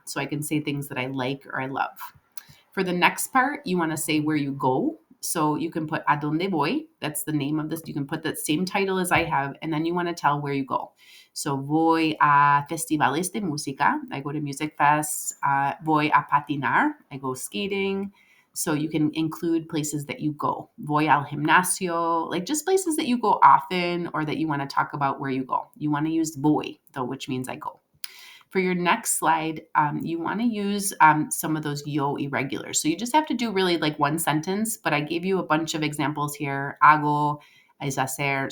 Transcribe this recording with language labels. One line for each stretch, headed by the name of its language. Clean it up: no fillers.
English: So I can say things that I like or I love. For the next part, you want to say where you go. So you can put a donde voy. That's the name of this. You can put that same title as I have, and then you want to tell where you go.
Spanish: So voy a festivales de música.
English: I go to music fests.
Spanish: Voy a patinar.
English: I go skating. So you can include places that you go.
Spanish: Voy al gimnasio,
English: like just places that you go often or that you want to talk about where you go. You want to use voy, though, which means I go. For your next slide, you want to use some of those yo irregulars. So you just have to do really like one sentence, but I gave you a bunch of examples here.
Spanish: Hago es hacer.